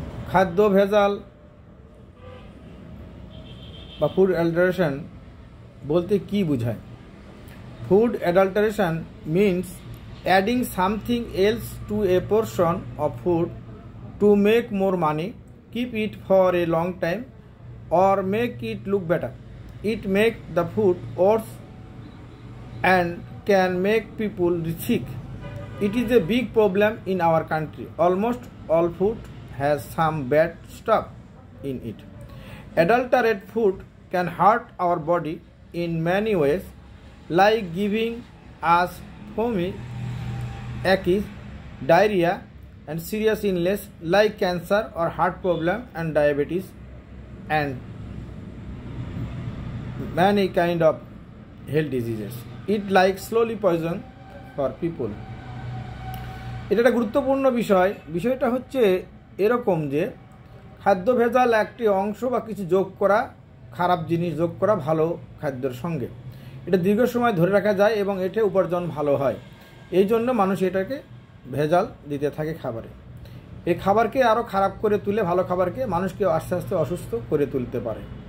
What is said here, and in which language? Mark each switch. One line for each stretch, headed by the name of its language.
Bangla: খাদ্য ভেজাল বা ফুড অ্যাডাল্টারেশন বলতে কি বোঝায়?
English: Food adulteration means adding something else to a portion of food to make more money, keep it for a long time, or make it look better. It make the food worse and can make people sick. It is a big problem in our country. Almost all food has some bad stuff in it. Adulterated food can hurt our body in many ways, like giving us foamy, aches, diarrhea, and serious illness like cancer or heart problem and diabetes, and many kind of health diseases. It like slowly poison for people.
Bangla: এটা একটা গুরুত্বপূর্ণ বিষয়। বিষয়টা হচ্ছে এরকম যে খাদ্য ভেজাল একটি অংশ বা কিছু যোগ করা, খারাপ জিনিস যোগ করা ভালো খাদ্যের সঙ্গে, এটা দীর্ঘ সময় ধরে রাখা যায় এবং এটা উপার্জন ভালো হয়। এই জন্য মানুষ এটাকে ভেজাল দিতে থাকে খাবারে। এই খাবারকে আরও খারাপ করে তুলে ভালো খাবারকে মানুষকে আস্তে আস্তে অসুস্থ করে তুলতে পারে।